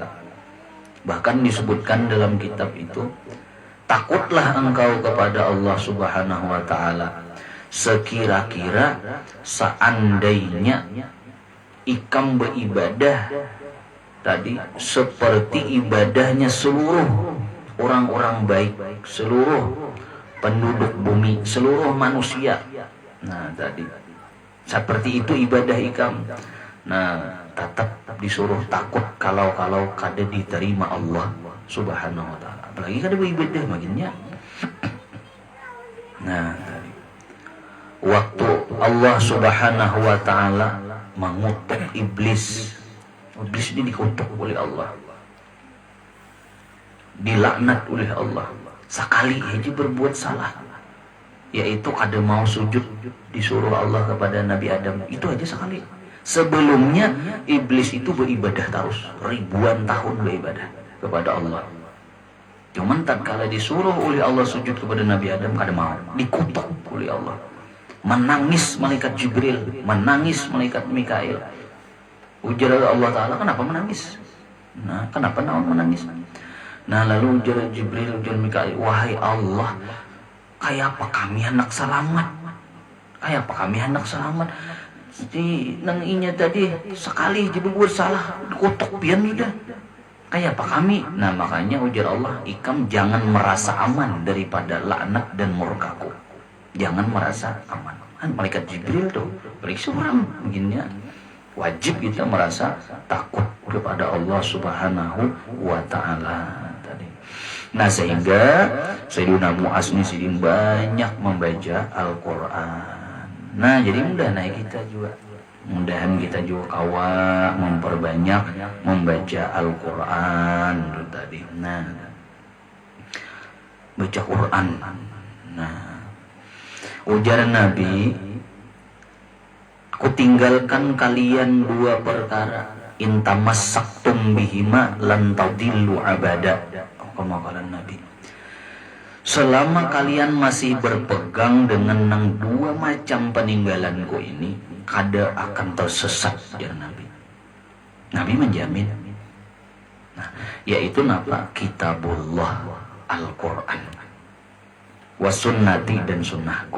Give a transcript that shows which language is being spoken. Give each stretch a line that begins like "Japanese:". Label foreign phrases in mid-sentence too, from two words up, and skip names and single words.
Indonesian: Bahkan disebutkan dalam kitab itu, takutlah engkau kepada Allah
Arabic: سبحانه وتعالى
Indonesian: sekira-kira seandainya ikam beribadah tadi seperti ibadahnya seluruh orang-orang baik, seluruh penduduk bumi, seluruh manusia. Nah, tadi seperti itu ibadah ikam. Nah, tetap disuruh takut kalau kada diterima Allah
Arabic: سبحانه وتعالى.
Indonesian: Apalagi kada beribadah makinnya. Nah, tadi waktu Allah
Arabic: سبحانه وتعالى
Indonesian: mengutuk iblis. Iblis ini dikutuk oleh Allah, dilaknat oleh Allah sekali aja berbuat salah. yaitu kada mau sujud disuruh Allah kepada Nabi Adam. Itu aja sekali. Sebelumnya iblis itu beribadah terus, ribuan tahun beribadah kepada Allah. Cuman tatkala disuruh oleh Allah sujud kepada Nabi Adam kada mau, dikutuk oleh Allah. Menangis malaikat Jibril, menangis malaikat Mikail. Ujar Allah Ta'ala, kenapa menangis? Nah, kenapa menangis?
Banjar: Nah, lalu ujar Jibril, ujar Mikail, wahai Allah, kayak apa kami anak selamat? Kayak apa kami anak selamat? Jadi nang inya tadi sekali jadi bersalah, dikutuk pian sudah.
Indonesian: Kayak apa kami? Nah, makanya ujar Allah, ikam jangan merasa aman daripada laknat dan murkaku. Jangan merasa aman. Kan malaikat Jibril tuh periksa orang begini ya. Wajib kita merasa takut kepada Allah
Arabic: سبحانه وتعالى
Indonesian: tadi. Nah, sehingga Sayyidina Mu'az ini sidin banyak membaca Al-Qur'an. Nah, jadi mudah-mudahan kita juga, mudahan kita juga memperbanyak membaca Al-Qur'an itu tadi. Nah, baca Qur'an. Nah, ujar Nabi, aku tinggalkan kalian dua perkara,
Arabic: إن تمسكتم بهما لن تضلوا أبدا. كما قال النبي,
Indonesian: selama kalian masih berpegang dengan nang dua macam peninggalanku ini, kada akan tersesat, ya Nabi. Nabi menjamin. Nah, yaitu napa? Kitabullah, Al-Quran, wasunnati, dan sunnahku.